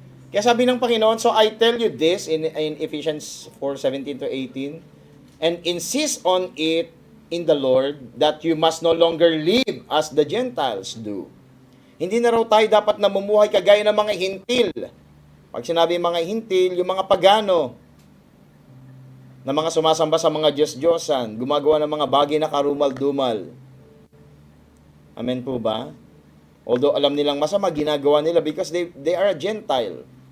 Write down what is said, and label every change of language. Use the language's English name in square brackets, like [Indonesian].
[Filipino] Kaya sabi ng Panginoon, [English] so I tell you this in Ephesians 4:17 to 18, and insist on it in the Lord that you must no longer live as the Gentiles do. [Filipino] Hindi na raw tayo dapat namumuhay kagaya ng mga hintil. Pag sinabi mga hintil, yung mga pagano, na mga sumasamba sa mga Diyos-Diyosan, gumagawa ng mga bagay na karumal-dumal. Amen po ba? Although alam nilang masama, ginagawa nila [English] because they are a Gentile.